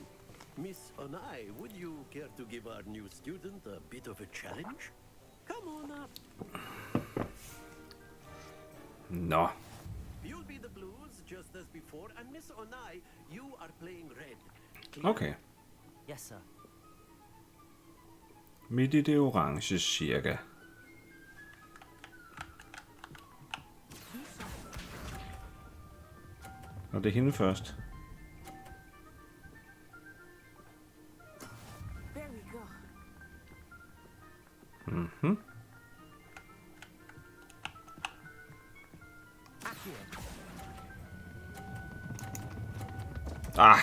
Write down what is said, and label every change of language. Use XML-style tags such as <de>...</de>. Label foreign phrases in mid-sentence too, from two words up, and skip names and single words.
<en>Miss Onai, would you care to give our new student a bit of a challenge? Come on up.</en> <da>Nå.</da> <en>You'll be the blues just as before, and Miss Onai, you are playing red. Clear? Okay. Yes, sir.</en> <da>Midt i det orange cirka. Og det er hende først.</da> <en>There we go. Mhm. Ah.</en>